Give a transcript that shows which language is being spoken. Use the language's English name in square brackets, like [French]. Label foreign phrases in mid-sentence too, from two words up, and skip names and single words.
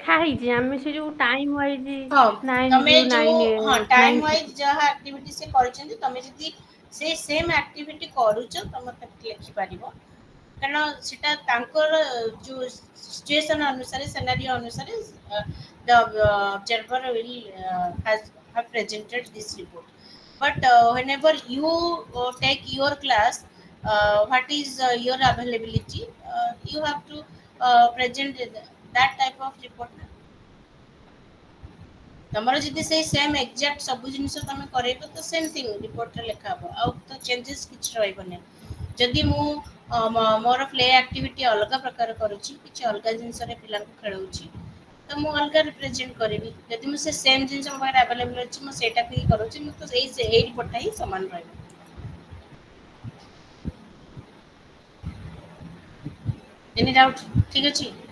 [Odia] ଲେଖା ହେଇଛି ଆମେ ସେ ଯୋଉ [English] time wise [Odia] ହଁ, ନାଇନ ତମେ ଯୋଉ ଯୋଉ ନାଇନ ହଁ ଟାଇମ ନାଇନ ୱାଇଜ ଯାହା ଆକ୍ଟିଭିଟି ସେ କରିଛନ୍ତି ତମେ ଯଦି ସେ [English] same activity [Odia] କରୁଛ ତମେ ତାକୁ ଲେଖିପାରିବ କାରଣ ସେଟା ତାଙ୍କର ଯୋଉ ସିଚୁଏସନ ଅନୁସାରେ ସେନାରିଓ ଅନୁସାରେ [English] the observer will have presented this report. But whenever you take your class, what is your availability? You have to present that type of report. [Odia] ତମର ଯଦି ସେଇ [English] same exact [Odia] ସବୁ ଜିନିଷ ତମେ କରେଇବ ତ [English] same thing [Odia] ରିପୋର୍ଟରେ ଲେଖା ହବ ଆଉ ତ ଚେଞ୍ଜେସ୍ କିଛି ରହିବନି ଯଦି ମୁଁ ମୋର [English] play activity [Odia] ଅଲଗା ପ୍ରକାର କରୁଛି କିଛି ଅଲଗା ଜିନିଷରେ ପିଲାଙ୍କୁ ଖେଳଉଛି ତ ମୁଁ ଅଲଗା ରିପ୍ରେଜେଣ୍ଟ କରିବି ଯଦି ମୁଁ ସେ ସେମ୍ ଜିନିଷ ମୋ ପାଖରେ ଆଭେଲେବୁଲ୍ ଅଛି ମୁଁ ସେଇଟାକୁ ହିଁ କରୁଛି ମୁଁ ତ ଏଇ ରିପୋର୍ଟଟା ହିଁ ସମାନ ରହିବ [English] any doubt [Odia] ଠିକ୍ ଅଛି